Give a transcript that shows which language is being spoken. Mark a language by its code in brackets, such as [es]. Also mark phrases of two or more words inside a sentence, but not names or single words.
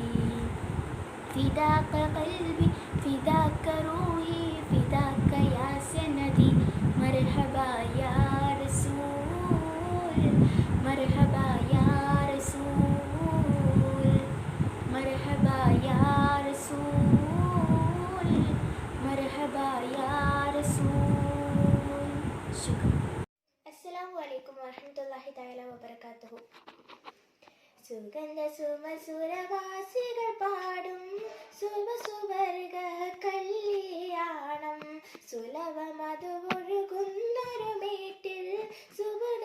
[ar] فداك قلبي فداك روحي فداك يا سندي مرحبا يا رسول مرحبا يا رسول مرحبا يا رسول مرحبا يا رسول شكرا. السلام عليكم ورحمة الله تعالى وبركاته. [ml] സുഗന്ധ സുമസുരവാസികൾ പാടും സുവർഗ കല്യാണം സുലഭമതു ഒഴുകുന്നൊരു മേട്ടിൽ സുവർഗ